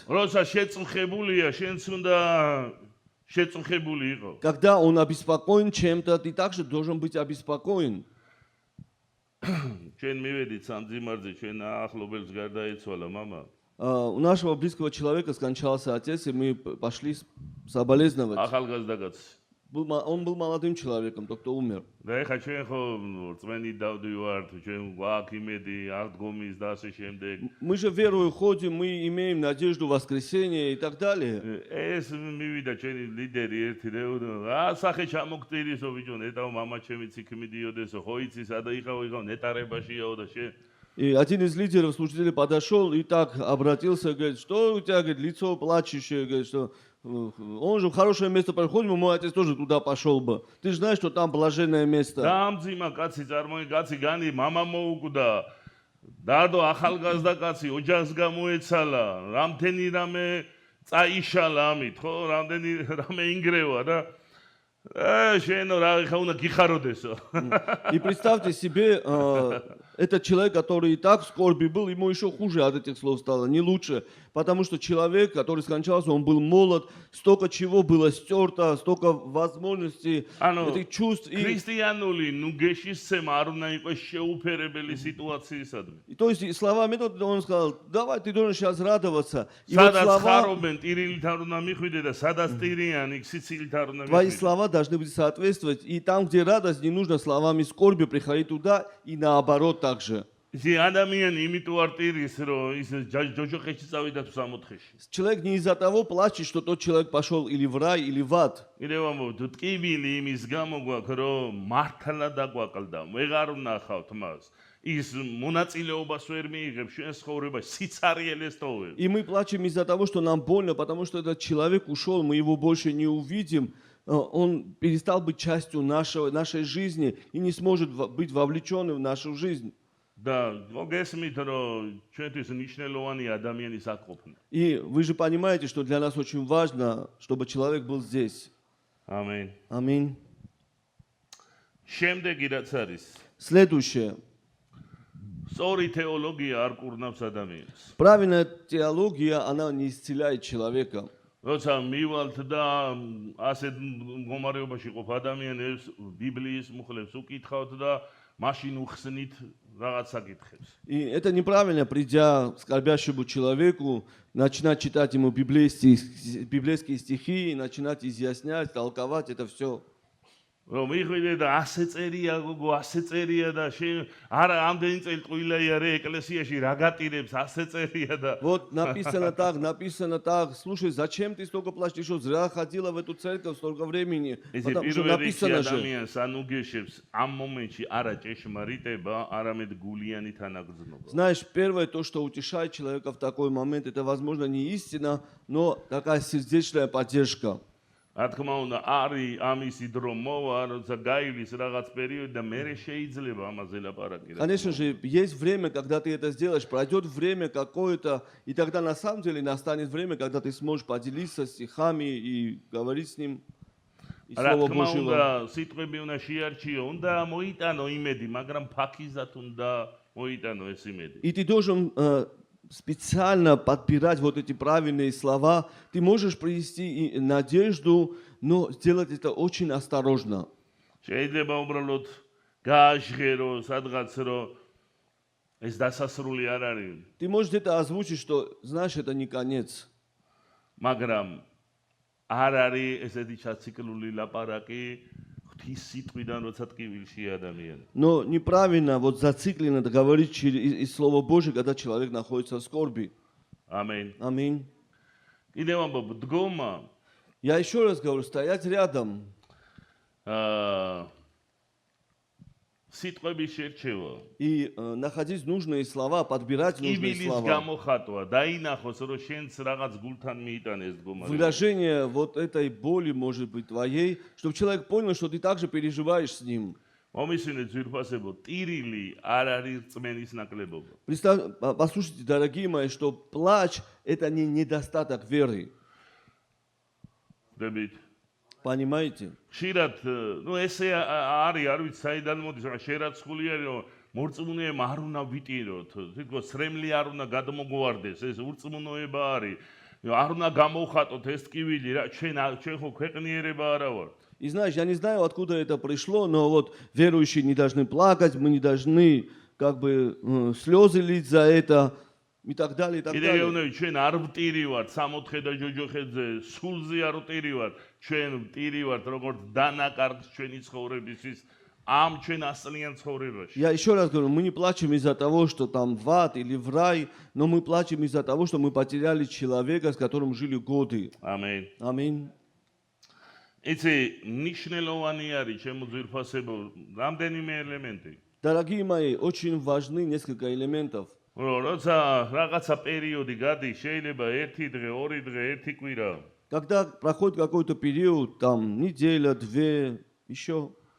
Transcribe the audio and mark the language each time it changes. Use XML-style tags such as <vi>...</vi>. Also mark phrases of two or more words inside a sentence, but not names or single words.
<ka>როცა შეწუხებულია, შენც უნდა შეწუხებული იყო.</ka> <ru>Когда он обеспокоен чем-то, ты также должен быть обеспокоен.</ru> <ka>ჩვენ მივედით სამძიმარზე, ჩვენ ახლობელს გარდაეცვალა мама.</ka> <ru>У нашего близкого человека скончался отец, и мы пошли соболезновать.</ru> <ka>ახალგაზრდა კაცი.</ka> <ru>Он был молодым человеком, тот, кто умер.</ru> <ka>და ეხა ჩვენ ხო რწმენით დავდივართ, ჩვენ გვაქვს იმედი აღდგომის და ასე შემდეგ.</ka> <ru>Мы же верою ходим, мы имеем надежду воскресения и так далее.</ru> <ka>ეს მივიდა ჩვენი ლიდერი ერთი რა სახე ჩამოგტირისო ბიჭო, ნეტაო мама ჩემიც იქ მიდიოდესო, ხო იცი სადა იყავ ნეტარებაშიაო და შენ.</ka> <ru>И один из лидеров служителей подошел и так обратился, говорит: что у тебя, говорит, лицо плачущее, говорит, что он же в хорошее место проходит, мой отец тоже туда пошел бы. Ты же знаешь, что там блаженное место.</ru> <ka>დამძიმა კაცი წარმოი კაცი განი мама მოუკვდა. დადო ახალგაზრდა კაცი ოჯახს გამოეცალა, რამდენი რამე წაიშალა ამით, ხო? რამდენი რამე ინგრევა და შენ რა ხა უნდა გიხაროდესო.</ka> <ru>И представьте себе, этот человек, который и так в скорби был, ему еще хуже от этих слов стало, не лучше. Потому что человек, который скончался, он был молод, столько чего было стерто, столько возможностей, этих чувств.</ru> <ka>ქრისტიანული ნუგეშისცემა არ უნდა იყოს შეუფერებელი სიტუაციისადმი.</ka> <ru>И то есть словами он сказал: давай, ты должен сейчас радоваться. И вот</ru> <ka>სადაც</ka> <ru>слова,</ru> <ka>ხარობენ ტირილით არ უნდა მიხვიდე და სადაც ტირიანი სიცილით არ უნდა</ka> <ru>твои</ru> <ka>მიხვიდე.</ka> <ru>слова должны быть соответствовать. И там, где радость, не нужно словами скорби приходить туда, и наоборот также.</ru> <ka>ისი ადამიანი იმიტომ არ ტირის, რომ ის ჯოჯოხეთში წავიდა თუ სამოთხეში.</ka> <ru>Человек не из-за того плачет, что тот человек пошел или в рай, или в ад.</ru> <ka>კიდევ ამბობ, თუ ტკივილი იმის გამო გვაქვს, რომ მართლა დაგვაკლდა, ვეღარ ვნახავთ მას. ის მონაწილეობას ვერ მიიღებს ჩვენ ცხოვრებაში, სიცარიელეს ტოვებს.</ka> <ru>И мы плачем из-за того, что нам больно, потому что этот человек ушел, мы его больше не увидим. Он перестал быть частью нашей жизни и не сможет быть вовлеченным в нашу жизнь.</ru> <ka>და მოგესმით, რომ ჩვენთვის მნიშვნელოვანი ადამიანის აკყოფნა.</ka> <ru>И вы же понимаете, что для нас очень важно, чтобы человек был здесь.</ru> <ka>ამენ.</ka> <ru>Аминь.</ru> <ka>შემდეგი რაც არის,</ka> <ru>Следующее.</ru> <ka>სწორი თეოლოგია არ კურნავს ადამიანს.</ka> <ru>Правильная теология, она не исцеляет человека.</ru> <ka>როცა მივალთ და ასეთ მდგომარეობაში ყოფ ადამიანებს ბიბლიის მუხლებს უკითხავთ და მაშინ უხსნით რაღაც საკითხებს.</ka> <ru>И это неправильно, придя к скорбящему человеку, начинать читать ему библейские стихи, начинать изъяснять, толковать это все.</ru> <ka>რომ მიხვიდე და ასე წერია გოგო, ასე წერია და შენ არა ამდენი წელი ტყუილაია რე ეკლესიაში რა გატირებს, ასე წერია და</ka> <ru>Вот написано так. Слушай, зачем ты столько плачешь? Ты что, зря ходила в эту церковь столько времени?</ru> <ka>ესე</ka> <ru>Потому что</ru> <ka>პირველ რიგში</ka> <ru>написано же.</ru> <ka>ადამიანს ანუგეშებს ამ მომენტში არა ჭეშმარიტება, არამედ გულიანი თანაგრძნობა.</ka> <ru>Знаешь, первое, то, что утешает человека в такой момент, это, возможно, не истина, но такая сердечная поддержка.</ru> <ka>რა თქმა უნდა, არის ამისი დრო მოვა, როცა გაივლის რაღაც პერიოდი და მე შეიძლება ამაზე ლაპარაკი.</ka> <ru>Конечно же, есть время, когда ты это сделаешь, пройдет время какое-то, и тогда на самом деле настанет время, когда ты сможешь поделиться стихами и говорить с ним. И</ru> <ka>რა</ka> <ru>Слово</ru> <ka>თქმა</ka> <ru>Божьего.</ru> <ka>უნდა, სიტყვები უნდა შეარჩიო, უნდა მოიტანო იმედი, მაგრამ ფაქიზად უნდა მოიტანო ეს იმედი.</ka> <ru>И ты должен специально подбирать вот эти правильные слова. Ты можешь принести и надежду, но сделать это очень осторожно.</ru> <ka>შეიძლება უბრალოდ გააჟღერო სადღაც რომ ეს დასასრული არ არის,</ka> <ru>Ты можешь это озвучить, что, знаешь, это не конец.</ru> <ka>მაგრამ არ არის ესეთი ჩაციკლული ლაპარაკი ღვთის სიტყვიდან, როცა ტკივილში ადამიანი.</ka> <ru>Но неправильно вот зацикленно говорить из Слова Божьего, когда человек находится в скорби.</ru> <ka>ამენ.</ka> <ru>Аминь.</ru> <ka>კიდევ ამბობ, დგომა</ka> <ru>Я еще раз говорю, стоять рядом.</ru> <ka>სიტყვების შერჩევა.</ka> <ru>И находить нужные слова, подбирать нужные</ru> <ka>ტკივილის</ka> <ru>слова.</ru> <ka>გამოხატვა, დაინახოს, რომ შენც რაღაც გულთან მიიტანეს დგომა.</ka> <ru>Выражение вот этой боли, может быть, твоей, чтобы человек понял, что ты также переживаешь с ним.</ru> <ka>მომისმინეთ ძვირფასებო, ტირილი არ არის რწმენის ნაკლებობა.</ka> <ru>Послушайте, дорогие мои, что плач – это не недостаток веры.</ru> <ka>ხვდებით?</ka> <ru>Понимаете?</ru> <ka>ხშირად, ესე არის, არ ვიცი, საიდან მოდის, მაგრამ შერაცხული არის, რომ მორწმუნეებმა არ უნდა ვიტიროთ, თითქოს სრემლი არ უნდა გადმოგვარდეს, ეს ურწმუნოება არის. არ უნდა გამოვხატოთ ეს ტკივილი, რა ჩვენ ხო ქვეყნიერება არა ვართ.</ka> <ru>И знаешь, я не знаю, откуда это пришло, но вот верующие не должны плакать, мы не должны как бы слезы лить за это и так далее, и так</ru> <ka>კიდე</ka> <ru>далее.</ru> <ka>გეუბნები, ჩვენ არ ვტირივართ სამოთხე და ჯოჯოხეთზე, სულზე არ ვტირივართ, ჩვენ ვტირივართ როგორც დანაკარგს ჩვენი ცხოვრებისთვის, ამ ჩვენ ასლიან ცხოვრებაში.</ka> <ru>Я еще раз говорю, мы не плачем из-за того, что там в ад или в рай, но мы плачем из-за того, что мы потеряли человека, с которым жили годы.</ru> <ka>ამენ.</ka> <ru>Аминь.</ru> <ka>იცი, ნიშნელოვანი არის ჩემო ძვირფასებო, რამდენიმე ელემენტი.</ka> <ru>Дорогие мои, очень важны несколько элементов.</ru> <ka>როცა რაღაცა პერიოდი გადის, შეიძლება ერთი დღე, ორი დღე, ერთი კვირა.</ka> <ru>Когда проходит какой-то период, там неделя, две, еще,</ru>